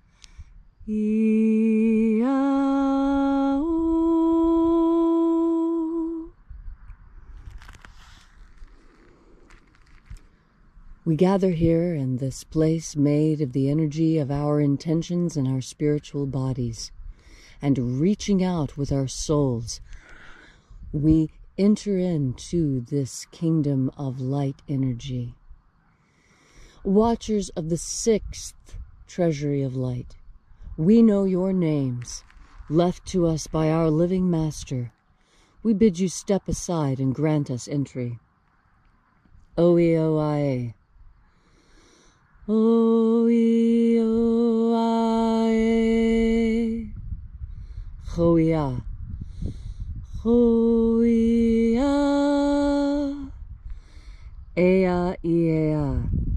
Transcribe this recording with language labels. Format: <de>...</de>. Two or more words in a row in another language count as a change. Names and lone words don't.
<en>We gather here in this place made of the energy of our intentions and our spiritual bodies, and reaching out with our souls, we enter into this kingdom of light energy. Watchers of the 6th Treasury of Light, we know your names, left to us by our living Master. We bid you step aside and grant us entry. Oe-o-i-a. Oe-o-i-a. Ho-ia. Ho-ia. Ea-ia.</en>